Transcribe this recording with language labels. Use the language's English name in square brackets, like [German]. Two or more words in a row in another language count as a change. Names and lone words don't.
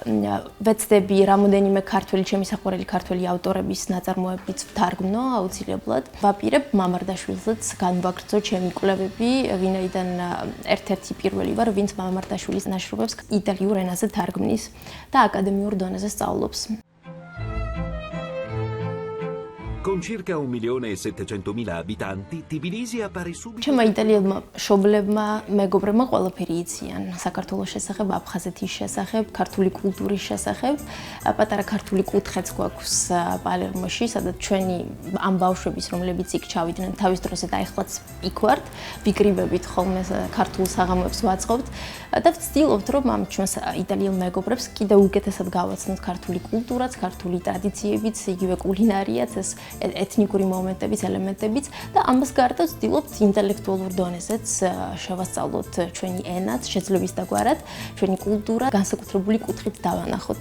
[Georgian] ვეცდები რამოდენიმე ქართველი, ჩემი საყვარელი ქართველი ავტორების ნაწარმოებიც ვთარგმნო აუცილებლად. ვაპირებ მამარდაშვილზეც განვაგრძო ჩემი კვლევები, ვინაიდან ერთ-ერთი პირველი ვარ, ვინც მამარდაშვილის ნაშრომებს იტალიურ ენაზე თარგმნის და აკადემიურ დონეზე სწავლობს. [Italian] Con circa 1.700.000 abitanti, Tbilisi appare subito. [Georgian] ჩემმა იტალიელმა მშობლებმა, მეგობრებმა ყველაფერი იციან საქართველოს შესახებ, აფხაზეთის შესახებ, ქართული კულტურის შესახებ. პატარა ქართული კუთხეც გვაქვს პალერმოში, სადაც ჩვენი ამ ბავშვების, რომლებიც იქ ჩავიდნენ თავის დროზე და ახლაც იქ ვართ, ვიკრიბებით ხოლმე ქართულ საღამოებს ვაწყობთ და ვცდილობთ, რომ ამ ჩვენს იტალიელ მეგობრებს კიდევ უკეთესად გავაცნოთ ქართული კულტურაც, ქართული ტრადიციებიც, იგივე კულინარიაც, ეს ეთნიკური მომენტების, ელემენტებიც და ამას გარდა ვცდილობთ ინტელექტუალურ დონეზეც შევასწავლოთ ჩვენი ენაც, შეძლების დაგვარად, ჩვენი კულტურა განსაკუთრებული კუთხით დავანახოთ.